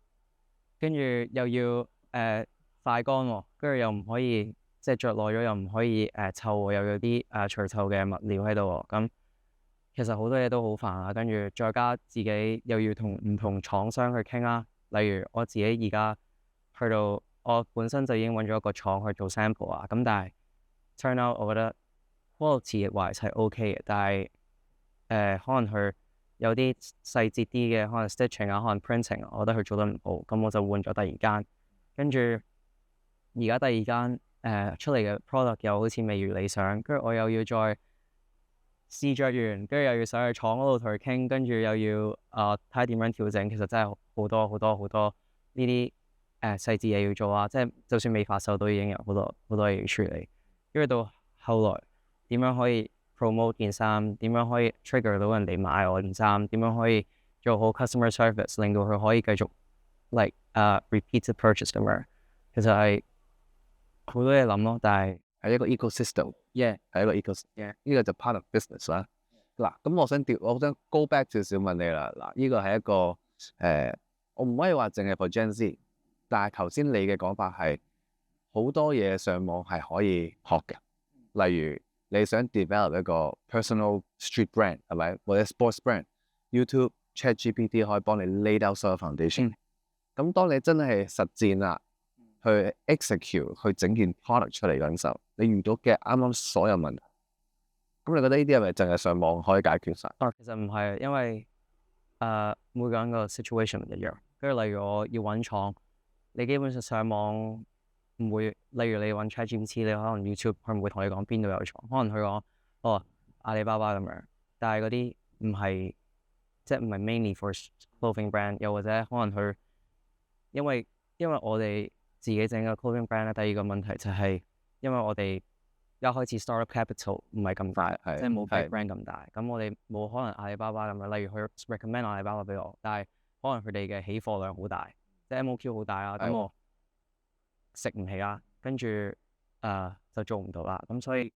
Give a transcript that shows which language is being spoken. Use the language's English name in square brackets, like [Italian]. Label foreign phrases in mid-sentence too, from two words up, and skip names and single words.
[Cantonese] 跟住又要快乾喎，跟住又唔可以即係着耐咗又唔可以臭喎，又有啲除臭嘅物料喺度喎，咁其實好多嘢都好煩啊，跟住再加自己又要同唔同廠商去傾啦，例如我自己而家去到我本身就已經揾咗一個廠去做 sample 啊，咁但係 [English] turn out [Cantonese] 我覺得 [English] quality wise [Cantonese] 係 OK 嘅，但係可能佢有啲細節啲嘅，可能 stitching 啊，可能 printing 啊，我覺得佢做得唔好，咁我就換咗第二間，跟住而家第二間出嚟嘅 product 又好似未如理想，跟住我又要再試着完，跟住又要上去廠嗰度同佢傾，跟住又要睇下點樣調整，其實真係好多呢啲細節嘢要做啊，即係就算未發售都已經有好多嘢要處理，跟住到後來點樣可以 promote 件衫，點樣可以 trigger 到人哋買我件衫，點樣可以做好 [English] customer service， [Cantonese] 令到佢可以繼續 [English] like repeated purchase [Cantonese] 咁樣，其實係好多嘢諗咯，但係係一個 ecosystem， yeah 係一個 ecosystem，呢個就 [English] part of business [Cantonese] 啦。嗱，咁我想 [English] go back [Cantonese] 少少問你啦。嗱，呢個係一個我唔可以話淨係 [English] for Gen Z， [Cantonese] 但係頭先你嘅講法係好多嘢上網係可以學嘅，例如你想 develop 一個 [English] personal street brand [Cantonese] 係咪，或者 [English] sports brand， [Cantonese] YouTube、ChatGPT 可以幫你 [English] lay down [Cantonese] 所有 foundation。咁當你真係實戰啦，去 execute 去整件 product 出嚟嗰陣時候，你遇到嘅啱啱所有問題，咁你覺得呢啲係咪淨係上網可以解決晒？其實唔係，因為每個人個 situation 唔一樣。跟住例如我要揾廠，你基本上上網唔會，例如你揾 ChatGPT，你可能 YouTube 佢唔會同你講邊度有廠，可能佢講哦阿里巴巴咁樣，但係嗰啲唔係即係唔係 [English] mainly for clothing brand， [Cantonese] 又或者可能佢因為我哋自己整個 [English] clothing brand [Cantonese] 咧，第二個問題就係因為我哋一開始 [English] startup capital [Cantonese] 唔係咁大，即係冇 [English] big brand [Cantonese] 咁大，咁我哋冇可能阿里巴巴咁樣，例如佢 recommend 阿里巴巴俾我，但係可能佢哋嘅起貨量好大，即係 MOQ 好大啦，咁我食唔起啦，跟住就做唔到啦，咁所以